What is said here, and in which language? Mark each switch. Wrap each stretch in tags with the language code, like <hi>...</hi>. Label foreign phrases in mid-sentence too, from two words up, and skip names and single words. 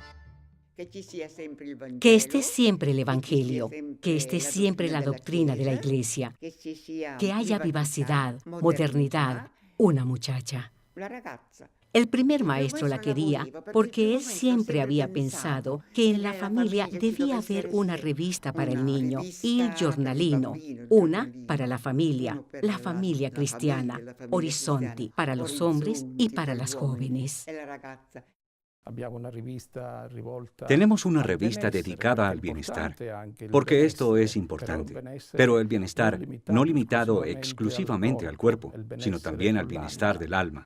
<es>Que esté siempre el Evangelio, que esté siempre la doctrina de la Iglesia, que haya vivacidad, modernidad, una muchacha. El primer maestro la quería porque él siempre había pensado que en la familia debía haber una revista para el niño, il giornalino, una para la familia cristiana, Horizonti para los hombres y para las jóvenes. Tenemos una revista dedicada al bienestar, porque esto es importante, pero el bienestar no limitado exclusivamente al cuerpo, sino también al bienestar del alma.</es>